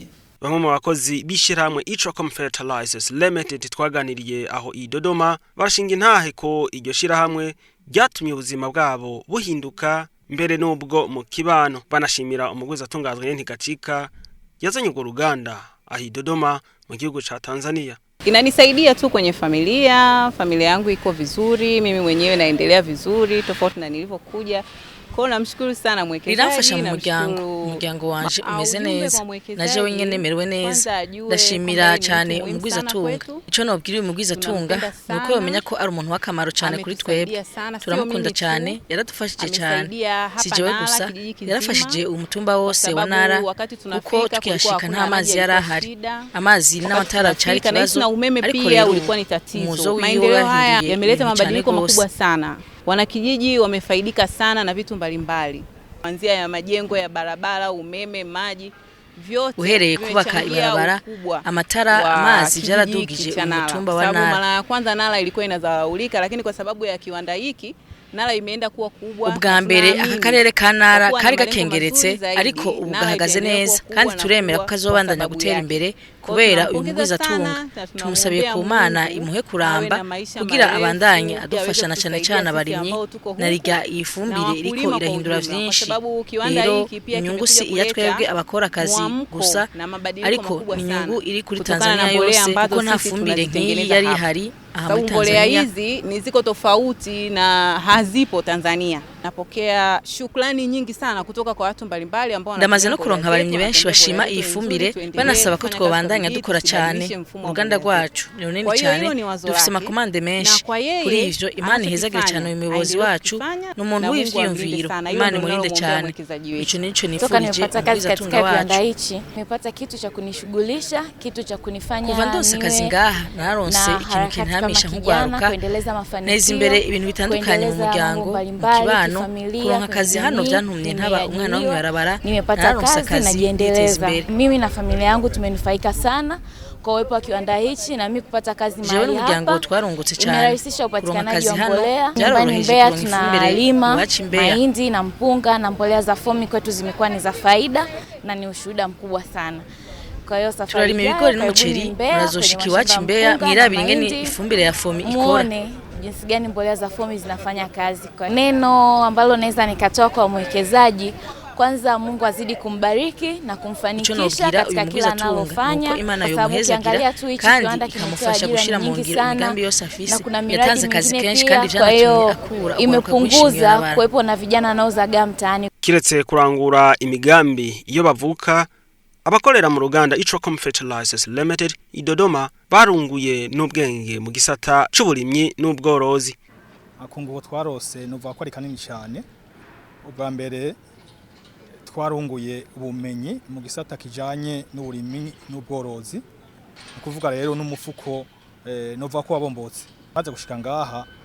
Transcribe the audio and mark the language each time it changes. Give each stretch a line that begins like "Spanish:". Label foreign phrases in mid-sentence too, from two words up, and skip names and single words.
Rundi: Bamwe mu bakozi bishirahamwe Itracom Fertilizers Limited twaganiriye aho i Dodoma barashinga intahe ko iryo shirahamwe ryatumye ubuzima bwabo buhinduka mbere n'ubwo mu kibano banashimira umugwizatunga Adrien Ntigacika yazanye urwo ruganda aho i Dodoma mu gihugu ca Tanzania.
Swahili: Inanisaidia tu kwenye familia yangu iko vizuri, mimi mwenyewe naendelea vizuri tofauti na nilivyokuja. Kwa namshukuru sana mwekezaji.
Rundi: Rirafasha mu muryango wanje umeze neza. Naje wenyene nemerewe neza. Ndashimira cyane umugwizatunga. Ico nobwira umugwizatunga nuko yomenya ko ari umuntu w'akamaro cyane kuri twebwe. Turamukunda cyane, yaradufashije cyane. Sijewe gusa, yarafashije umutumba wose wa Nara kuko tukiyashika nta mazi yarahari. Amazi n'amatara cyari kibazo.
Swahili: Na umeme pia ulikuwa ni tatizo. Maendeleo haya yameleta mabadiliko makubwa sana. Wanakijiji wamefaidika sana na vitu mbalimbali. Kuanzia ya majengo ya barabara, umeme, maji, vyote
Rundi: uhereye kubaka ibarabara, amatara, amazi byaradugije umutumba wa Nara.
Swahili: Sababu mara ya kwanza Nara ilikuwa inazalaulika lakini kwa sababu ya kiwanda hiki Nara imeenda kuwa kubwa.
Rundi: Ubwa mbere akarere ka Nara kari gakengeretse ariko ubu gahagaze neza kandi turemera ko kazobandanya gutera imbere kubera uyu mugwizatunga. Tumusabiye ku Mana imuhe kuramba kugira abandanye adufashana cyane cyane abarimyi narirya ifumbire iriko irahindura vyinshi. Rero inyungu si iya twebwe abakora akazi gusa ariko inyungu iri kuri Tanzania yose kuko nta fumbire nk'iyi yari hari aha muri Tanzania.
Swahili: Hizi ni ziko tofauti na hazipo Tanzania. Napokea shukrani nyingi sana kutoka kwa watu mbalimbali ambao
Rundi: ndamaze no kuronka abarimyi benshi bashima iyi fumbire banasaba ko twobandanya dukora cyane uruganda rwacu ni runini cyane dufise amakomande menshi kuri ivyo Imana ihezagire cyane umuyobozi wacu n'umuntu w'ivyiyumviro Imana imurinde cyane ico nico nifurije
Swahili: katika kiwanda hichi nimepata kitu cha kunishughulisha kitu cha kunifanya
Rundi: kuva ndose akazi ngaha naronse ikintu kintamisha nk'ugwaruka neza imbere ibintu bitandukanye mu muryango mu kibano kuronka akazi hano byantumye ntaba umwana wo mwarabara
Swahili: nimepata kazi najiendeleza mimi na familia yangu tumenufaika sana kwa uwepo wa kiwanda hichi na mimi kupata kazi mahali hapa.
Rundi: Muryango twarungutse cyane.
Swahili: Imerahisisha upatikanaji wa mbolea. Nyumbani Mbeya tunalima mahindi na mpunga na mbolea za fomi kwetu zimekuwa ni za faida na ni ushuhuda mkubwa sana. Kwa hiyo safari
Rundi: turalima ibigori n'umuceri murazoshiki wacu Mbeya mwirabira ingene ifumbire ya fomi ikora.
Swahili: Jinsi gani mbolea za fomi zinafanya kazi. Kwa neno ambalo naweza nikatoa kwa mwekezaji kwanza Mungu azidi kumbariki na kumfanikisha katika kila analofanya kwa sababu ukiangalia tu hichi kiwanda kimefasha
Rundi: gushira mu ngiro imigambi yose afise yatanze kazi kenshi kandi vyanatumye akura
Swahili: imepunguza kuwepo na vijana naozaga mtaani.
Rundi: Kiretse kurangura imigambi iyo bavuka abakorera mu ruganda Itracom Fertilizers Limited i Dodoma barunguye n'ubwenge mu gisata c'uburimyi n'ubworozi. Akunguko twarose nuva ko ari kanini cyane ubwa mbere twarunguye ubumenyi mu gisata kijanye n'uburimyi n'ubworozi ukuvuga rero n'umufuko nova ko wabombotse maze gushika ngaha